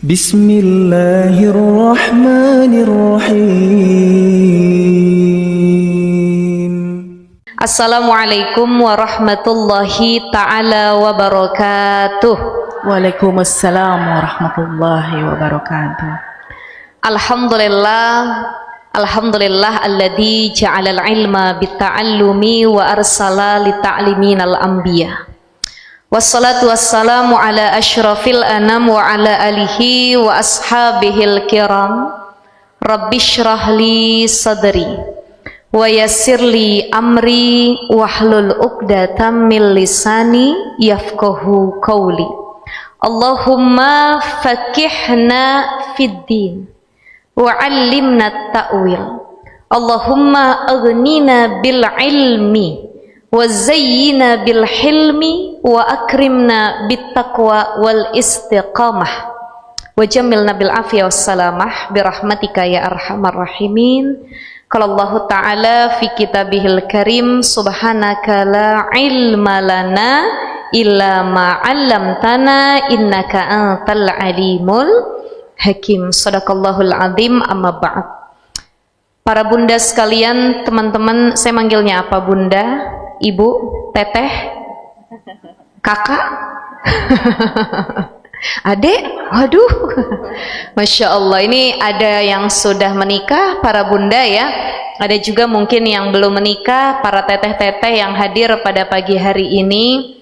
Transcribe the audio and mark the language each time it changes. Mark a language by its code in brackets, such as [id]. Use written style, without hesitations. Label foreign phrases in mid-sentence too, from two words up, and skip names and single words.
[ar] بسم الله الرحمن الرحيم. السلام عليكم ورحمة الله تعالى وبركاته. وعليكم السلام ورحمة الله وبركاته. الحمد لله الذي جعل العلم بالتعلم وأرسل لتعليمنا الأنبياء. والصلاة والسلام على أشرف الأنام وعلى آله وأصحابه الكرام. رب اشرح لي صدري ويسر لي أمري واحلل عقدة من لساني يفقهوا قولي. اللهم فقهنا في الدين وعلمنا التأويل. اللهم أغننا بالعلم وزينا بالحلم وأكرمنا بالتقوى والاستقامة وجملنا بالعافية والسلامة برحمتك يا أرحم الراحمين. قال الله تعالى في كتابه الكريم سبحانك لا علم لنا إلا ما علمتنا إنك أنت العليم الحكيم. صدق الله العظيم أما بعد. [id] Para bunda sekalian, teman-teman, saya manggilnya apa? Bunda, ibu, teteh, kakak, adek, waduh, [ar] ما شاء الله, [id] ini ada yang sudah menikah, para bunda ya, ada juga mungkin yang belum menikah, para teteh-teteh yang hadir pada pagi hari ini.